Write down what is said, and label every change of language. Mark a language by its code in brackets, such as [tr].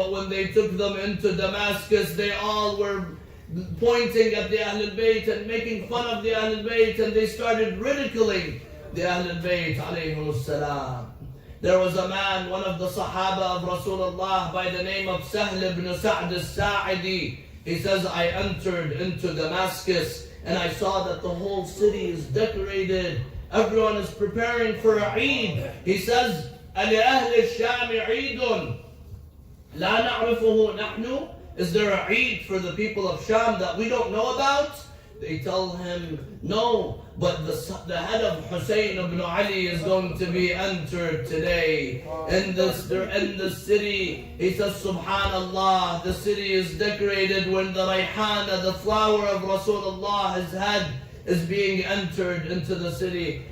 [en] But when they took them into Damascus, they all were pointing at the Ahlul Bayt and making fun of the Ahlul Bayt, and they started ridiculing the Ahlul Bayt alayhim salam. There was a man, one of the Sahaba of Rasulullah, by the name of Sahl ibn Sa'd al-Sa'idi. He says, I entered into Damascus and I saw that the whole city is decorated. Everyone is preparing for a Eid. He says, [ar] أَلِأَهْلِ الشَّامِ عِيدٌ لَا نَعْرِفُهُ نَحْنُ? [en] Is there a Eid for the people of Sham that we don't know about? They tell him, no, but the head of Hussein ibn Ali is going to be entered today in the city. He says, Subhanallah, the city is decorated when the rayhana, the flower of Rasulullah, his head is being entered into the city.